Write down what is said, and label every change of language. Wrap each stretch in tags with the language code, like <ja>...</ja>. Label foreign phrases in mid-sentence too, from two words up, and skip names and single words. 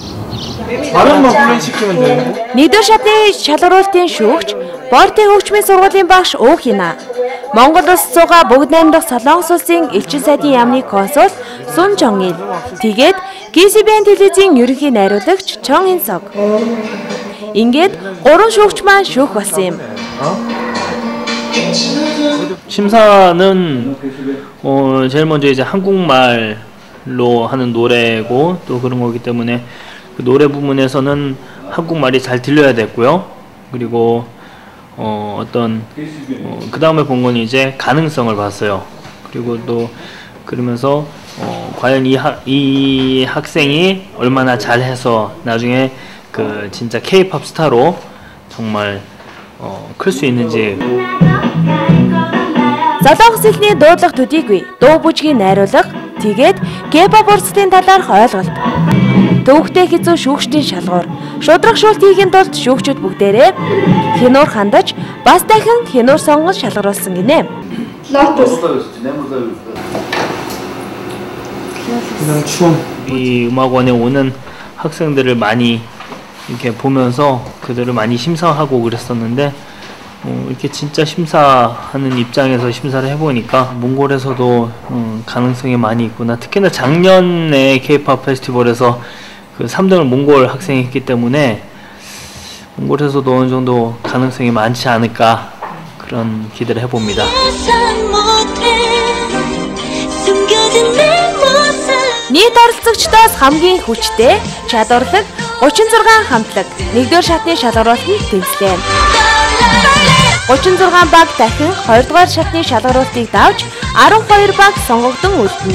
<mn>Нэгдүгээр шатны шалгаруулалтын шүүгч Бортын хөгжмийн сургуулийн багш Өөхина. Монгол улс цугаа бүгд найрамдах Солонгос улсын элчин сайдын яамны консул Сун Чонгил. Тэгээд KCBN телевизийн ерөнхий найруулагч Чон Инсог. Ингээд 3 шүүгч маань шүүх болсон юм.</mn> <ko>심사는 제일 먼저 이제 한국말로 하는 노래고 또 그런 거기 때문에 그 노래 부분에서는 한국말이 잘 들려야 됐고요. 그리고 그 다음에 본 건 이제 가능성을 봤어요. 그리고 또 그러면서 과연 이 학생이 얼마나 잘해서 나중에 그 진짜 K-pop 스타로 정말 클 수 있는지.</ko> <mn>Солонгос хэлний дуудлага төдийгүй дуу бүжгийн найруулга тэгээд K-pop урсгалын талаарх ойлголт. Төвөгтэй хэзүү шүүгчдийн шалгуур, шудрагшуулт хийхин тулд шүүгчид бүгдээрээ хянуур хандаж, бас дахин хянуур сонгож шалгаруулсан гинэ.</mn> <ko>이 음악원에 오는 학생들을 많이 이렇게 보면서 그들을 많이 심사하고 그랬었는데 이렇게 진짜 심사하는 입장에서 심사를 해보니까 몽골에서도 가능성이 많이 있구나. 특히나 작년에 K-pop 페스티벌에서 그 3등을 몽골 학생이 했기 때문에 몽골에서도 어느 정도 가능성이 많지 않을까 그런 기대를 해봅니다.</ko> <mn>Нийт оролцогчдоос хамгийн хүчтэй чадварлаг 36 хамтлаг 1-р шатны шалгаруулалтанд тэнцлээ. 36 баг дахин 2-р шатны шалгаруулалтыг давж 12 баг сонгогдсон үлдэнэ.</mn>